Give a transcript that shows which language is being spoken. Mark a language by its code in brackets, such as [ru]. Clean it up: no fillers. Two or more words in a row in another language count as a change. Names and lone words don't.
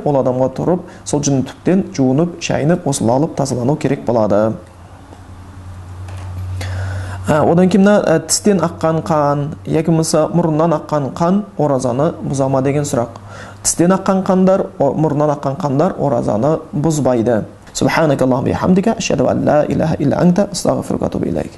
[kk] Ол адамға тұрып, сол жүнтіктен жуынып, шайынып, осылай алып тазалану керек болады. Одан кейін тістен аққан қан, яки болмаса мұрыннан аққан қан оразаны бұзама деген сұрақ. Тістен аққан қандар, мұрыннан аққан қандар оразаны бұзбайды. [ar] سبحانك اللهم وبحمدك أشهد أن لا إله إلا أنت أستغفرك وأتوب إليك.